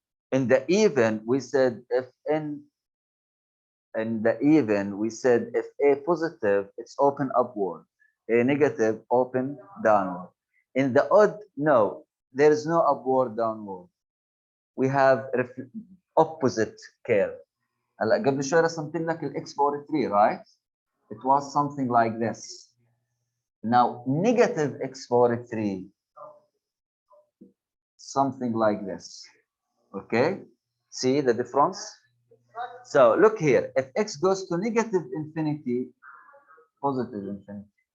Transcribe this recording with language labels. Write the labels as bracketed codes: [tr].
[en] In the even, we said if n, in the even, we said if a positive, it's open upward. A negative, open downward. In the odd, no, there is no upward, downward. We have opposite curve. [ar] هلا قبل شوي رسمت لك الاكس باور 3 [en] right? It was something like this. Now negative x power 3, something like this. Okay? See the difference? So look here. If x goes to negative infinity, positive infinity.